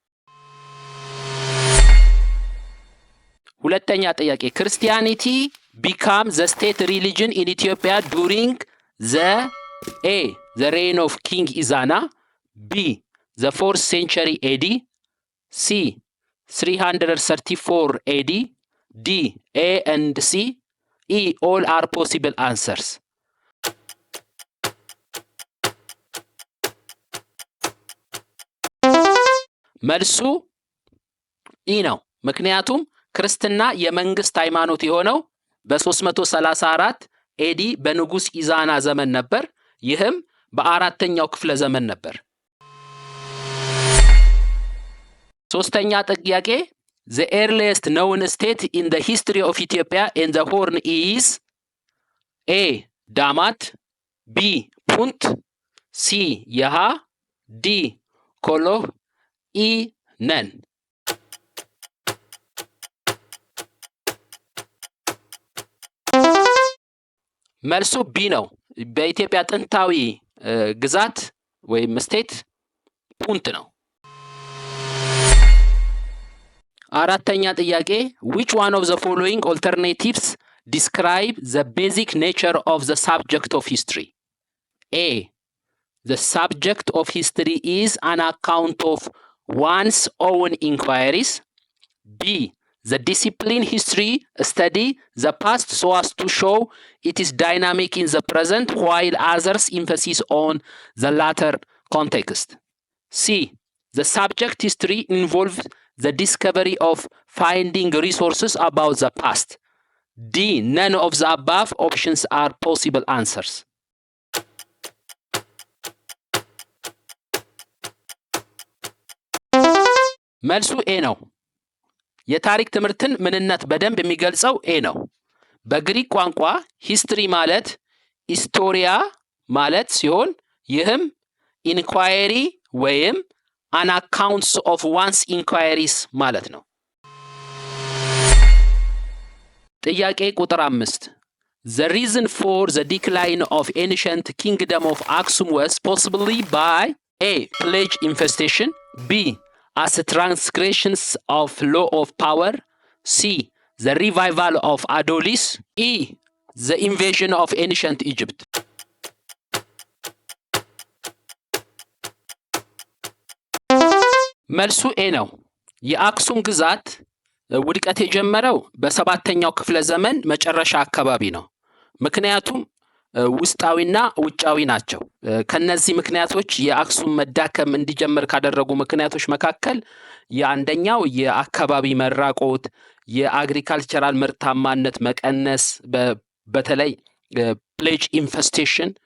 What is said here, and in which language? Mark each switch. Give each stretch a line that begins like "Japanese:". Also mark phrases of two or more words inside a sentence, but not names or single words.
Amharic: ሁለተኛ ጥያቄ
English: Christianity became the state religion in Ethiopia during the A the reign of King Ezana, B the 4th century AD፣ ሲ
Amharic: 334 AD፣ ዲ
English: A and C፣ E all are possible answers።
Amharic: መልሱ ኢ ነው። ምክንያቱም ክርስትና የመንግስት ሃይማኖት የሆነው በ334 ኤዲ በንጉስ ኢዛና ዘመን ነበር። ይህም በአራተኛው ክፍለ ዘመን ነበር። ሶስተኛ ጥያቄ
English: the earliest known state in the history of Ethiopia and the Horn is A. ዳማት፣ B. ፑንት፣ C. የሃ፣ D. ኮሎህ፣ E.
Amharic: ነን። መልሱ ቢ ነው። በኢትዮጵያ ጥንታዊ ግዛት ወይም ስቴት ፑንት ነው። አራተኛ ጥያቄ
English: which one of the following alternatives describe the basic nature of the subject of history? A. The subject of history is an account of one's own inquiries. B. The discipline history study the past so as to show it is dynamic in the present, while others emphasis on the latter context. C. The subject history involves the discovery of finding resources about the past. D. None of the above options are possible answers.
Amharic: መልሱ ኤ ነው። የታሪክ ትምህርትን ምንነት በደንብ የሚገልጸው ኤ ነው። በግሪክ ቋንቋ ሂስትሪ ማለት ኢስቶሪያ ማለት ሲሆን ይህም ኢንኳየሪ ወይም
English: an accounts of one's inquiries
Amharic: ማለት ነው። ጥያቄ ቁጥር
English: 5 The reason for the decline of ancient kingdom of Aksum was possibly by A. Plague infestation, B. as transgressions of law of power, C. the revival of Adolis, E. the invasion of ancient Egypt.
Amharic: መልሱ ኤ ነው። የአክሱም ግዛት ውድቀት የጀመረው በሰባተኛው ክፍለ ዘመን መጨረሻ አካባቢ ነው። ምክንያቱም ውስጣዊና ውጫዊ ናቸው። ከነዚህ ምክንያቶች የአክሱም መዳከም እንዲጀምር ካደረጉ ምክንያቶች መካከል የአንደኛው የአካባቢ መራቆት፣ የአግሪካልቸራል ምርታማነት መቀነስ፣ በተለይ
English: plague infestation